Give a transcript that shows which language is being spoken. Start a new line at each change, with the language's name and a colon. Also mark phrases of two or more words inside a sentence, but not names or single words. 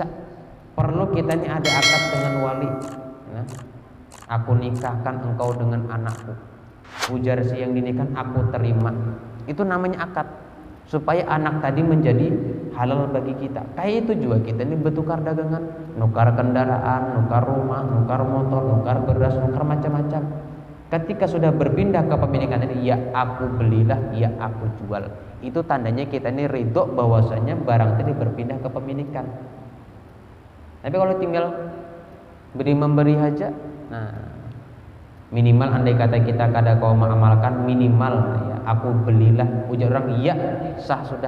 Indonesian: Perlu kita ini ada akad dengan wali. Nah, aku nikahkan engkau dengan anakku. Ujar si yang dinikahkan aku terima. Itu namanya akad. Supaya anak tadi menjadi halal bagi kita. Kayak itu juga kita ini bertukar dagangan, nukar kendaraan, nukar rumah, nukar motor, nukar beras, nukar macam-macam. Ketika sudah berpindah ke pemilikan ini, ya aku belilah, ya aku jual. Itu tandanya kita ini ridho bahwasanya barang tadi berpindah ke pemilikan. Tapi kalau tinggal beri memberi aja, nah minimal andai kata kita kada kau mengamalkan, minimal ya aku belilah, ujar orang iya sah sudah.